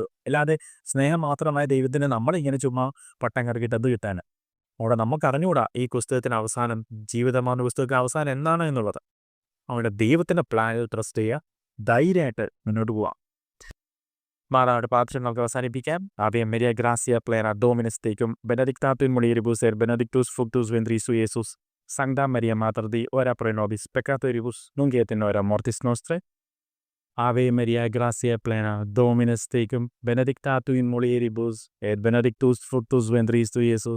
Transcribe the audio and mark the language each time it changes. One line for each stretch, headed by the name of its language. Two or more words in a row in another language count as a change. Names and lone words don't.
Malayalam: അല്ലാതെ സ്നേഹം മാത്രമായ ദൈവത്തിന് നമ്മളിങ്ങനെ ചുമ്മാ പട്ടം കറക്കിയിട്ട് അത് കിട്ടാൻ. അവിടെ നമുക്കറിഞ്ഞുകൂടാ ഈ പുസ്തകത്തിന് അവസാനം, ജീവിതമാണ് പുസ്തകത്തിന് അവസാനം എന്താണ് എന്നുള്ളത്. അവിടെ ദൈവത്തിൻ്റെ പ്ലാനിൽ ട്രസ്റ്റ് ചെയ്യുക, ധൈര്യമായിട്ട് മുന്നോട്ട് പോവാം. മാതാവിന്റെ പ്രാർത്ഥന നമുക്ക് അവസാനിപ്പിക്കാം.
Latin: Ave Maria, gracia plena, Dominus tecum, benedictatum mulieribus et benedictus fructus ventris sui, Iesus. Sancta Maria Mater Dei, ora pro nobis peccatoribus, nunc et in hora mortis nostrae. Ave Maria, gracia plena, Dominus tecum, benedictatum mulieribus et benedictus fructus ventris sui, Iesus.